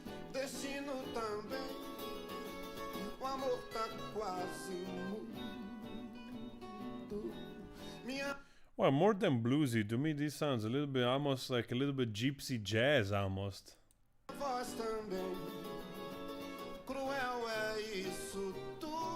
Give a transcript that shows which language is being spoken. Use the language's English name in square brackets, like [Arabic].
[Portuguese] Destino também, o amor tá quase mudo. Minha [English] Well, more than bluesy, to me this sounds a little bit almost like a little bit gypsy jazz almost. [Portuguese] voz também, cruel é isso tudo.